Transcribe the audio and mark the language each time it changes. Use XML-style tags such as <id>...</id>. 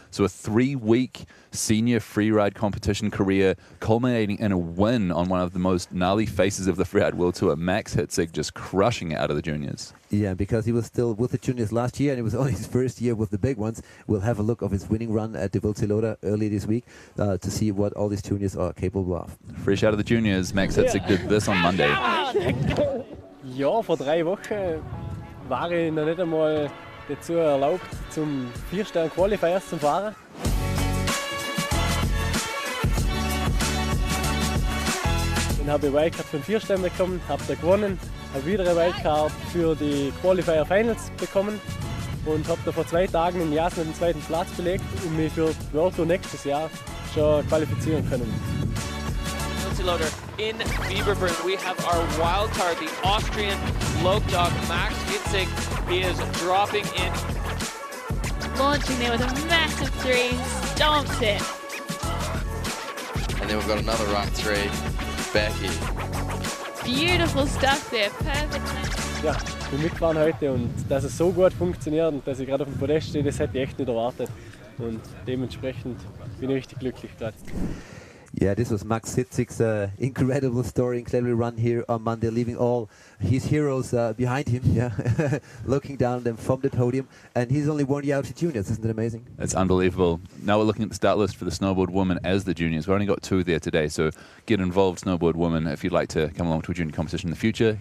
<en>So a 3-week senior freeride competition career culminating in a win on one of the most gnarly faces of the Freeride World Tour, Max Hitzig, just crushing it out of the juniors. Yeah, because he was still with the juniors last year, and it was only his first year with the big ones. We'll have a look of his winning run at the Wildsee early this week to see what all these juniors are capable of. Fresh out of the juniors, Max Hitzig did this on Monday.</en> <de>Ja, vor 3 Wochen war ich noch nicht einmal dazu erlaubt, zum 4-Stern-Qualifiers zu fahren. Dann habe ich Wildcard für den 4-Stern bekommen, habe da gewonnen, habe wieder eine Wildcard für die Qualifier Finals bekommen und habe da vor 2 Tagen in Jasna den 2. Platz belegt und mich für die World Tour nächstes Jahr schon qualifizieren können.</de> <en>Loader in Fieberbrunn. We have our wild card, the Austrian lope dog Max Hitzig. He is dropping in. Launching there with a massive 3, stomps it. And then we've got another right 3 back here. Beautiful stuff there, perfect.</en> <de>Ja, ich bin mitgefahren heute und dass es so gut funktioniert und dass ich gerade auf dem Podest stehe, das hätte ich echt nicht erwartet. Und dementsprechend bin ich richtig glücklich gerade.</de> <en>Yeah, this was Max Hitzig's incredible story, incredible run here on Monday, leaving all his heroes behind him, yeah, looking down at them from the podium, and he's only won the Oeysha Juniors. Isn't it amazing? It's unbelievable. Now we're looking at the start list for the snowboard women as the juniors. We've only got 2 there today, so get involved, snowboard women, if you'd like to come along to a junior competition in the future.</en>